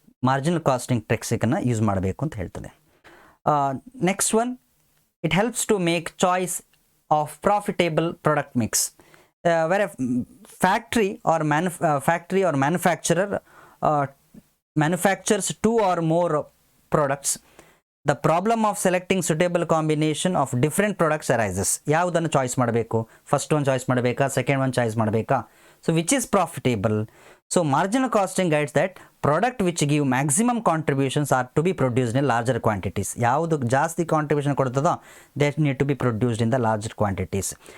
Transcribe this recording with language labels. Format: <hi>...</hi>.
<kn>Marginal casting ಟೆಕ್ನಿಕನ್ನು use ಮಾಡಬೇಕು ಅಂತ ಹೇಳ್ತದೆ.</kn> <en>Next one, it helps to make choice of profitable product mix. Where a factory or manufacturer manufactures 2 or more products, the problem of selecting suitable combination of different products arises.</en> <kn>ಯಾವುದನ್ನು choice ಮಾಡಬೇಕು, first one choice ಮಾಡಬೇಕಾ, second one choice ಮಾಡಬೇಕಾ?</kn> <en>So which is profitable? So marginal costing guides that product which give maximum contributions are to be produced in larger quantities.</en> <kn>ಯಾವುದು ಜಾಸ್ತಿ contribution ಕೊಡ್ತದೋ</kn> <en>That need to be produced in the larger quantities.</en>